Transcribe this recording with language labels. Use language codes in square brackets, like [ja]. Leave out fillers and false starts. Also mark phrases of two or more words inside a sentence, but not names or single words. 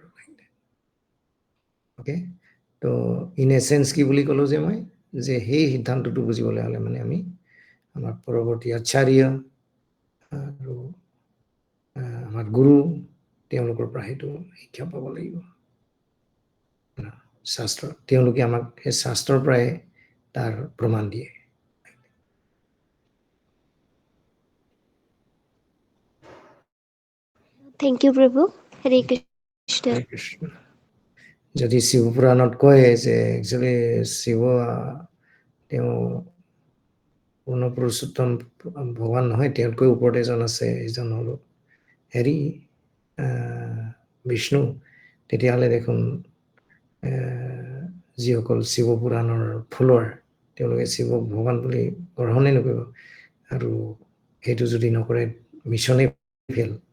[as] অ'কে, তো [en] in essence [as] কি বুলি ক'লোঁ যে মই যে সেই সিদ্ধান্তটো বুজিবলৈ হ'লে মানে আমি আমাৰ পৰৱৰ্তী আচাৰ্য আৰু আমাৰ গুৰু তেওঁলোকৰ পৰা সেইটো শিক্ষা পাব লাগিব। শাস্ত্ৰ তেওঁলোকে আমাক সেই শাস্ত্ৰৰ পৰাই তাৰ প্ৰমাণ দিয়ে। [en] thank you [as] প্রভু। হরে কৃষ্ণ। হৰে কৃষ্ণ। যদি শিৱ পুৰাণত কয় যে একচুৱেলি শিৱ তেওঁ পূৰ্ণ পুৰুষোত্তম ভগৱান নহয়, তেওঁতকৈ ওপৰত এজন আছে, এজন হ'ল হেৰি বিষ্ণু, তেতিয়াহ'লে দেখোন যিসকল শিৱ পুৰাণৰ ফলোৱাৰ তেওঁলোকে শিৱক ভগৱান বুলি গ্ৰহণেই নকৰিব, আৰু সেইটো যদি নকৰে মিছনেই ফেল।